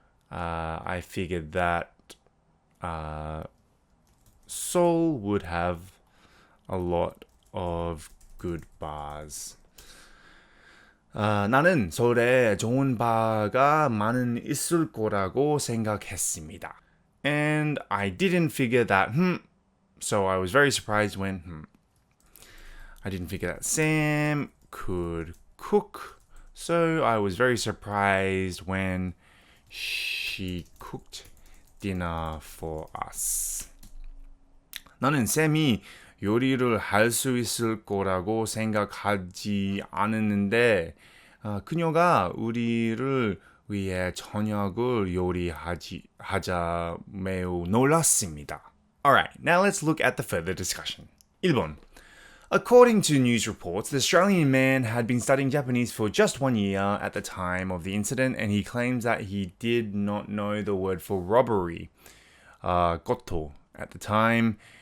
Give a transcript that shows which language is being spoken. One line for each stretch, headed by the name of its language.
English: I figured that Seoul would have a lot of good bars.
Korean: 나는 서울에 좋은 바가 많이 있을 거라고 생각했습니다.
English: And I didn't figure that, so I was very surprised when, I didn't figure that Sam could cook, so I was very surprised when she cooked dinner for us.
Korean: 나는 쌤이 요리를 할 수 있을 거라고 생각하지 않았는데 그녀가 우리를 위해 저녁을 요리하자 매우 놀랐습니다.
English: Alright, now let's look at the further discussion.
Korean: 1번.
English: According to news reports, the Australian man had been studying Japanese for just 1 year at the time of the incident, and he claims that he did not know the word for robbery, goto, at the time.